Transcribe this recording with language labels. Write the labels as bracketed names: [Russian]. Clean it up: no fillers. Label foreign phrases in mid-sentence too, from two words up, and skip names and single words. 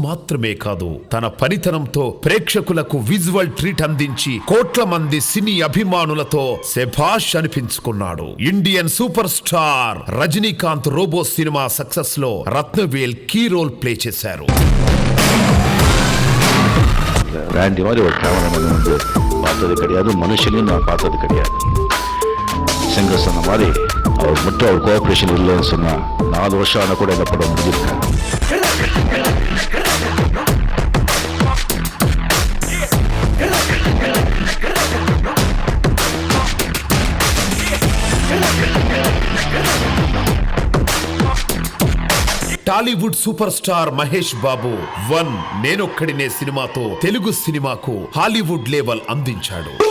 [Telugu] మాత్రమే కాదు, తన పనితనంతో ప్రేక్షకులకు [English] visual treat [Telugu] అందించి కోట్ల మంది సినీ అభిమానులతో శభాష్ అనిపించుకున్నాడు. ఇండియన్ సూపర్ స్టార్ రజనీకాంత్ రోబో సినిమా సక్సెస్ లో రత్నవేల్ [English] key role play [Telugu] చేశారు. [Tamil] ராண்டி மாதிரி ஒரு கேமராமேன் வந்து பார்த்தது கிடையாது, மனுஷனையும் நான் பார்த்தது கிடையாது. செங்கர் சொன்ன மாதிரி அவர் மட்டும் அவர் கோஆப்ரேஷன் இல்லைன்னு சொன்னா 4 வருஷம் ஆனா கூட இந்த படம் முடிஞ்சிருக்காங்க. [Telugu] టాలీవుడ్ సూపర్ స్టార్ మహేష్ బాబు నేనొక్కడినే సినిమాతో తెలుగు సినిమాకు [English] Hollywood level [Telugu] అందించాడు.